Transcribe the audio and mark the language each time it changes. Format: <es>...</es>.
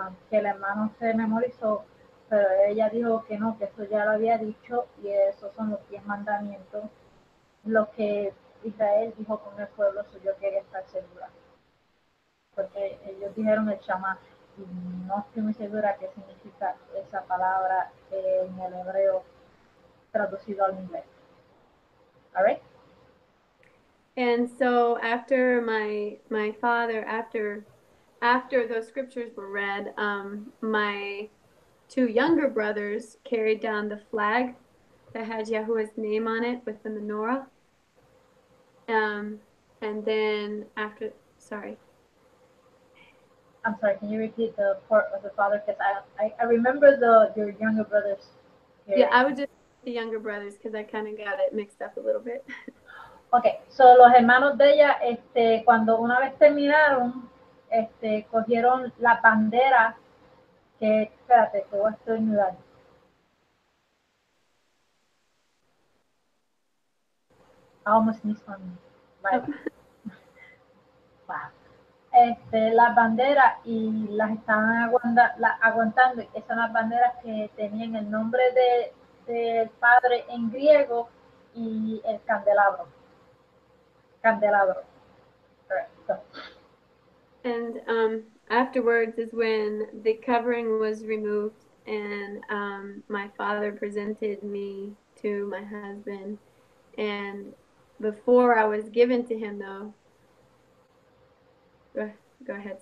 <es>que el hermano se memorizó, pero ella dijo que no, que eso ya lo había dicho, y esos son los 10 mandamientos, lo que Israel dijo con el pueblo, yo quería estar segura, porque ellos dijeron el Shama, y no estoy muy segura qué significa esa palabra en el hebreo traducido al inglés.</es> <en>All right? And so after my father, after those scriptures were read, my two younger brothers carried down the flag that had Yahuwah's name on it with the menorah. And then after sorry. I'm sorry, can you repeat the part of the father? Because I remember your younger brothers. Yeah, I would just the younger brothers because I kind of got it mixed up a little bit. Okay, so</en> <es>los hermanos de ella, cuando una vez terminaron, cogieron la bandera que, espérate, que voy a estornudar.</es> <en>I almost sneezed on me. Right. Oh. Wow.</en> <es>Las banderas y las estaban aguantando, y esas son las banderas que tenían el nombre del padre en griego y el candelabro.</es> <en>Candelabro. Correct. So. And afterwards is when the covering was removed, and my father presented me to my husband. And before I was given to him, though, go ahead.</en>